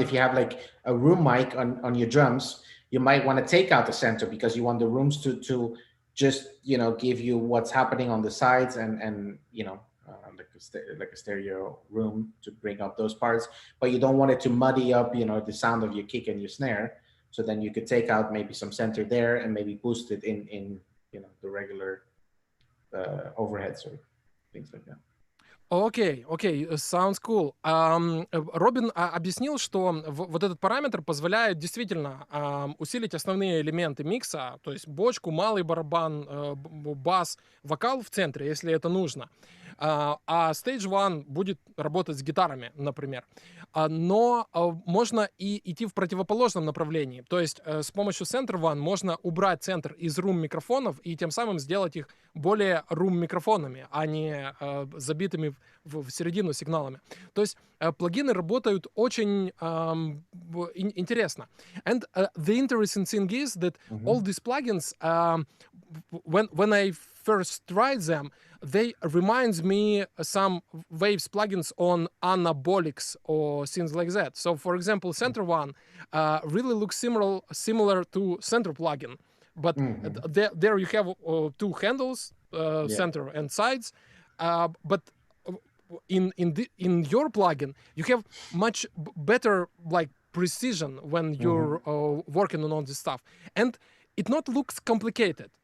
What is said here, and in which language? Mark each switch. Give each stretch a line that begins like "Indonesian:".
English: If you have like a room mic on your drums, you might want to take out the center because you want the rooms to just, you know, give you what's happening on the sides and you know, like a stereo room to bring up those parts, but you don't want it to muddy up, you know, the sound of your kick and your snare. So then you could take out maybe some center there and maybe boost it in you know, the regular overheads or things like that.
Russian: Окей,
English: sounds cool.
Russian: Робин объяснил, что вот этот параметр позволяет действительно усилить основные элементы микса, то есть бочку, малый барабан, бас, вокал в центре, если это нужно. А Stage One будет работать с гитарами, например. Но можно и идти в противоположном направлении. То есть с помощью Center One можно убрать центр из рум-микрофонов и тем самым сделать их более рум-микрофонами, а не забитыми в середину сигналами. То есть плагины работают очень интересно.
English: And the interesting thing is that all these plugins, when I first tried them, they reminds me some Waves plugins on Anabolics or things like that. So, for example, Center One really looks similar to Center plugin, but there you have 2 handles, center and sides, but in your plugin you have much better like precision when you're working on all this stuff, and it not looks complicated.